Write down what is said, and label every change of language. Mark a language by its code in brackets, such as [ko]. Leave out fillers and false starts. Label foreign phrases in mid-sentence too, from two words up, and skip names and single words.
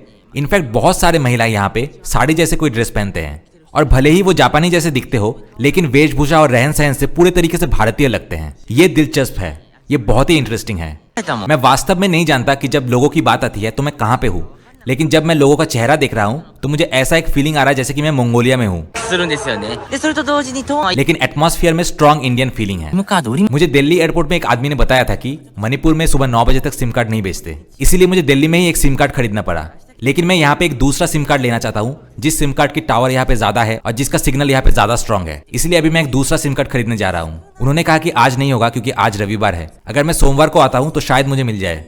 [hi] इनफैक्ट बहुत सारे महिला यहाँ पे साड़ी जैसे कोई ड्रेस पहनते हैं और भले ही वो जापानी जैसे दिखते हो, लेकिन वेशभूषा और रहन सहन से पूरे तरीके से भारतीय लगते हैं। ये दिलचस्प है, ये बहुत ही इंटरेस्टिंग है। मैं वास्तव में नहीं जानता कि जब लोगों की बात आती है तो मैं कहाँ पे हूँ, लेकिन जब मैं लोगों का चेहरा देख रहा हूँ तो मुझे ऐसा एक फीलिंग आ रहा है जैसे कि मैं मंगोलिया में हूँ, [ja] するんですよね。で、それと同時にトーンは [hi] लेकिन एटमॉस्फेयर में [en] strong Indian feeling [hi] है। [ja] SIM カード売り [hi] मुझे दिल्ली एयरपोर्ट में एक आदमी ने बताया था कि मणिपुर में सुबह 9 बजे तक [en] SIM card [hi] नहीं बेचते, इसीलिए मुझे दिल्ली में ही एक [en] SIM card [hi] खरीदना पड़ा। लेकिन मैं यहाँ पे एक दूसरा [en] SIM card [hi] लेना चाहता हूँ जिस [en] SIM card [hi] की टावर यहाँ पे ज्यादा है और जिसका सिग्नल यहाँ पे ज्यादा स्ट्रॉन्ग है, इसलिए अभी मैं एक दूसरा [en] SIM card [hi] खरीदने जा रहा हूँ। उन्होंने कहा कि आज नहीं होगा क्योंकि आज रविवार है, अगर मैं सोमवार को आता हूँ तो शायद मुझे मिल जाए।